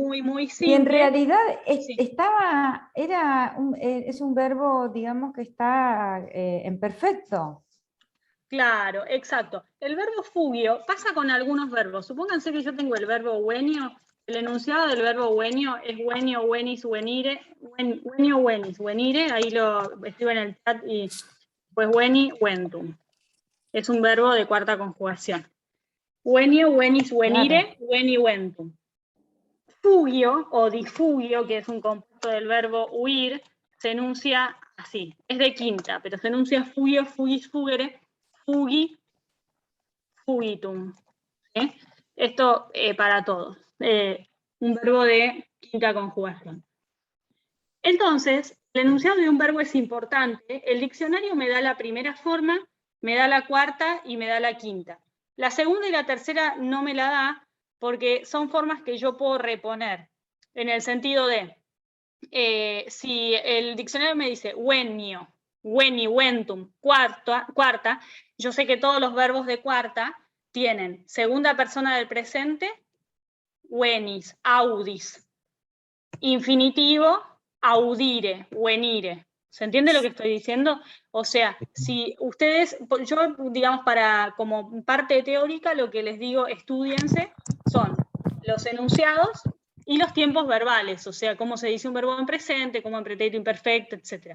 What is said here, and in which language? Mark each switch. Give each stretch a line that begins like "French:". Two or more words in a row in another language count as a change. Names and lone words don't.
Spanish: muy, muy y en simple. realidad Sí. es un verbo, digamos, que está en perfecto. Claro, exacto. El verbo fugio pasa con algunos verbos. Supónganse que yo tengo el verbo venio. El enunciado del verbo venio es
Latin: venio, venis, venire. Venio, venis, venire.
Spanish: Ahí lo escribo en el chat y pues
Latin: veni, ventum.
Spanish: Es un verbo de cuarta conjugación.
Latin: Venio, venis,
Spanish: Claro.
Latin: venire, veni, ventum. Fugio o difugio,
Spanish: que es un compuesto del verbo huir, se enuncia así. Es de quinta, pero se enuncia
Latin: fugio, fugis, fugere, fugi, fugitum.
Spanish: ¿Sí? Esto para todos. Un verbo de quinta conjugación. Entonces, el enunciado de un verbo es importante. El diccionario me da la primera forma, me da la cuarta y me da la quinta. La segunda y la tercera no me la da porque son formas que yo puedo reponer. En el sentido de, si el diccionario me dice
Latin: wenio, weni, wentum,
Spanish: cuarta, yo sé que todos los verbos de cuarta tienen segunda persona del presente,
Latin: wenis, audis, infinitivo, audire, venire.
Spanish: ¿Se entiende lo que estoy diciendo? O sea, si ustedes, yo digamos como parte teórica, lo que les digo, estudiense, son los enunciados y los tiempos verbales, o sea, cómo se dice un verbo en presente, cómo en pretérito imperfecto, etc.